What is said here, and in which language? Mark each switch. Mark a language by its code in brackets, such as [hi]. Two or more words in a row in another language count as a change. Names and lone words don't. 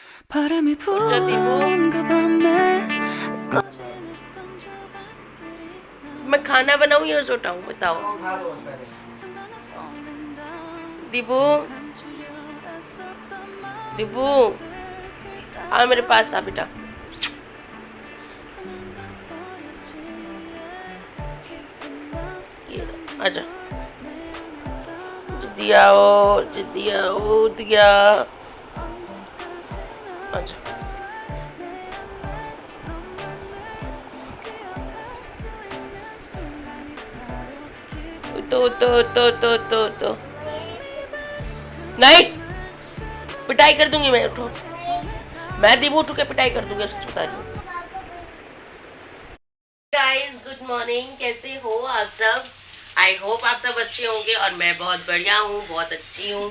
[ko] 바람이 불어온 그 밤에 꺼진 했던 조각들이 [hi] मैं खाना बनाऊं या सोटाऊं बताओ। [ko] 순간에 [en] falling down [hi] दीपू [ko] 감추려 애썼던 [hi] दीपू [ko] 마음 들킬까 [hi] आ मेरे [ko] 봐 [hi] पास आ बेटा। [ko] 도망가 버렸지 깊은 밤 [hi] ये [ko] 잠든 [hi] आजा। [ko] 널내 안에 [hi] जिद्दिया ओ दिया। [ko] 언제까지나 [hi] आजा। [ko] 있어 내 안에 너만을 기억할 수 있는 순간이 바로 지금 [hi] तो नहीं, पिटाई कर दूंगी मैं। उठो, मैं दीपू उठ के पिटाई कर दूंगी, उसको बता रही हूँ। [en] guys good morning, [hi] कैसे हो आप सब। [en] I hope [hi] आप सब अच्छे होंगे और मैं बहुत बढ़िया हूँ, बहुत अच्छी हूँ।